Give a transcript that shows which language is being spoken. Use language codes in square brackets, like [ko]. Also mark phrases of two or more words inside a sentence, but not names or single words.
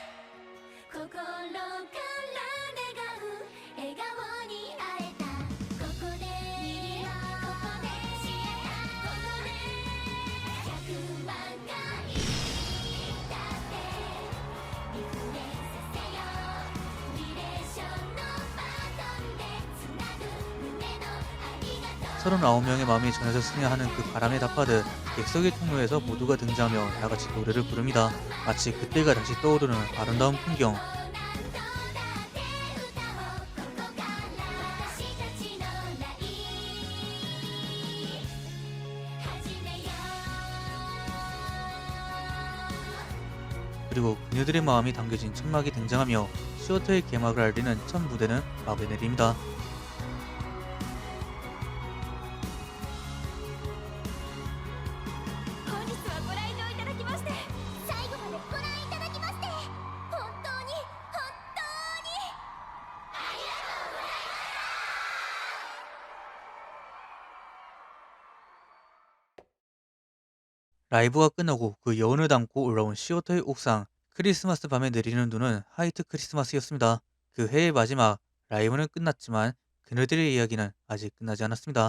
[ja] 心から願う笑顔に会えた、ここでここでシアター、ここで100万回だってリフレさせよう、リレーションのバトンでつなぐ胸のありがとう。 [ko] 39명의 마음이 전해졌으면 하는 그 바람에 답하듯 객석의 통로에서 모두가 등장하며 다같이 노래를 부릅니다. 마치 그때가 다시 떠오르는 아름다운 풍경. 그리고 그녀들의 마음이 담겨진 천막이 등장하며 시어터의 개막을 알리는 첫 무대는 막을 내립니다. [ja] 本日はご来場いただきまして最後までご覧いただきまして本当にありがとうございます。 [ko] 라이브가 끝나고 그 여운을 담고 올라온 시어터의 옥상, 크리스마스 밤에 내리는 눈은 화이트 크리스마스였습니다. 그 해의 마지막, 라이브는 끝났지만 그녀들의 이야기는 아직 끝나지 않았습니다.